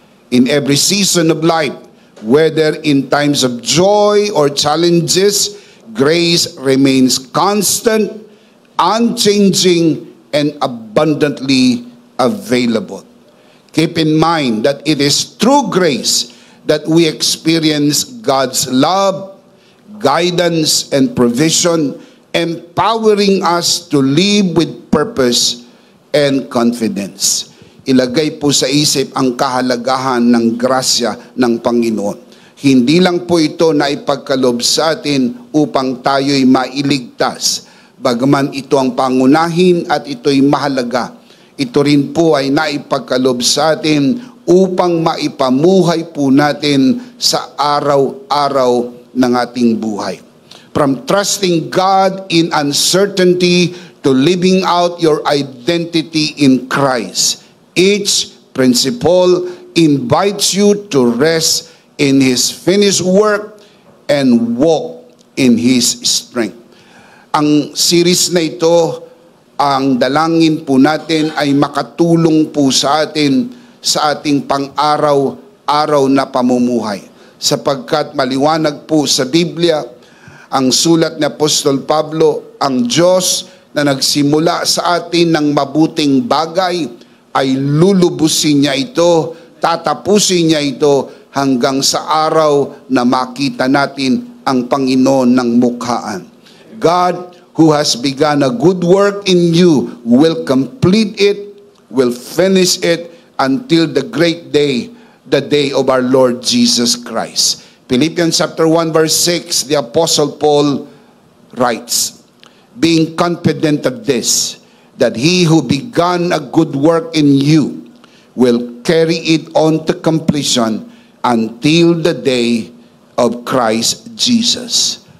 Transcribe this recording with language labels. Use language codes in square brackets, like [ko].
[en] In every season of life, whether in times of joy or challenges, grace remains constant, unchanging, and abundantly available. Keep in mind that it is through grace that we experience God's love, guidance, and provision, empowering us to live with purpose and confidence. [tl] Ilagay po sa isip ang kahalagahan ng grasya ng Panginoon. Hindi lang po ito na ipagkalob sa atin upang tayo'y mailigtas. Bagaman ito ang pangunahin at ito'y mahalaga, ito rin po ay naipagkalob sa atin upang maipamuhay po natin sa araw-araw ng ating buhay. [en] From trusting God in uncertainty to living out your identity in Christ, each principle invites you to rest in His finished work and walk in His strength. [tl] Ang series na ito, ang dalangin po natin ay makatulong po sa atin sa ating pang-araw-araw na pamumuhay. Sapagkat maliwanag po sa Biblia, ang sulat ni Apostol Pablo, ang Diyos na nagsimula sa atin ng mabuting bagay ay lulubusin niya ito, tatapusin niya ito hanggang sa araw na makita natin ang Panginoon ng mukhaan. [en] God who has begun a good work in you will complete it, will finish it until the great day, the day of our Lord Jesus Christ. Philippians chapter 1 verse 6, the Apostle Paul writes, being confident of this, that he who began a good work in you will carry it on to completion until the day of Christ Jesus.